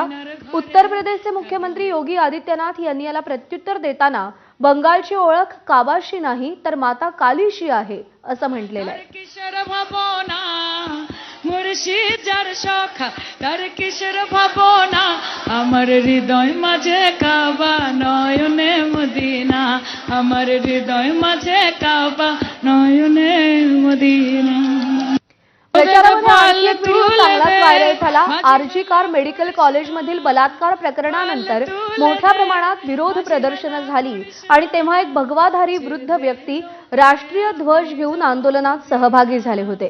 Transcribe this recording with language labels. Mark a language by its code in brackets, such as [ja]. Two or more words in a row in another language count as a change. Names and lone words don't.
[mr] उत्तर प्रदेशचे मुख्यमंत्री योगी आदित्यनाथ यांनी याला प्रत्युत्तर देताना बंगालची ओळख काबाशी नाही तर माता कालीशी आहे असं म्हटलेलं आहे। [bn] মুর্শিদ জার শোক তার কিশোর ভাবনা আমার হৃদয় মাঝে কাবা নয়নে মদিনা আমার হৃদয় মাঝে কাবা নয়নে মদিনা। [mr] प्रचारामध्ये एक व्हिडिओ चांगलाच व्हायरल झाला। आरजी कार मेडिकल कॉलेजमधील बलात्कार प्रकरणानंतर मोठ्या प्रमाणात विरोध प्रदर्शनं झाली आणि तेव्हा एक भगवाधारी वृद्ध व्यक्ती राष्ट्रीय ध्वज घेऊन आंदोलनात सहभागी झाले होते।